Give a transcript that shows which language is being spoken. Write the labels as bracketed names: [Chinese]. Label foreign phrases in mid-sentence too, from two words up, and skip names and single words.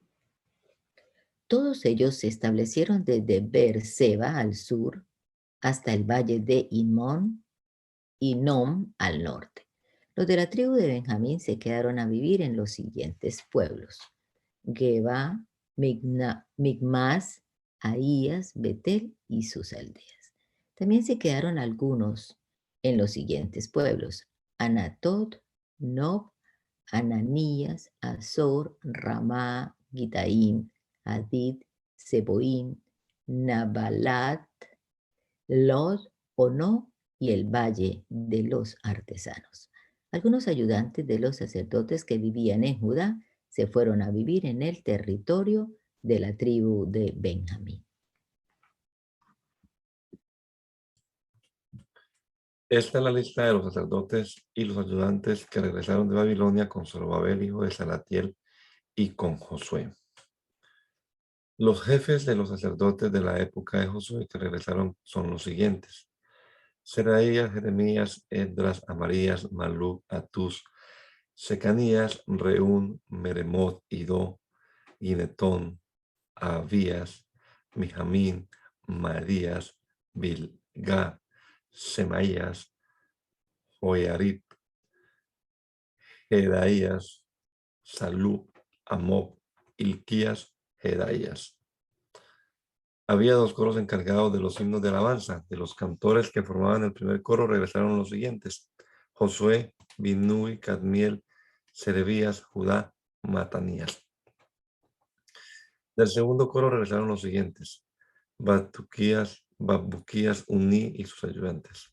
[Spanish] Todos ellos se establecieron desde Beerseba al sur hasta el valle de Inmón y Nom al norte. Los de la tribu de Benjamín se quedaron a vivir en los siguientes pueblos: Geba, Migmas, Ahías, Betel y sus aldeas. También se quedaron algunos en los siguientes pueblos: Anatot, Nob, Ananías, Azor, Ramá, Gitaim, Hadid, Seboín, Nabalat, Lod, Ono y el valle de los artesanos. Algunos ayudantes de los sacerdotes que vivían en Judá se fueron a vivir en el territorio de la tribu de Benjamín. Esta es la lista de los sacerdotes y los ayudantes que regresaron de Babilonia con Zorobabel, hijo de Salatiel, y con Josué. Los jefes de los sacerdotes de la época de Josué que regresaron son los siguientes: Seraías, Jeremías, Esdras, Amarías, Maluk, Atús, Secanías, Reún, Meremot, Idó, Ginetón, Abías, Mijamín, Marías, Bilgá, Semaías, Joiarib, Jedaías, Salú, Amob, Ilquías, Jedaías. Había dos coros encargados de los himnos de alabanza. De los cantores que formaban el primer coro regresaron los siguientes: Josué, Binnui, Cadmiel, Serebías, Judá, Matanías. Del segundo coro regresaron los siguientes: Babuquías, Uní y sus ayudantes.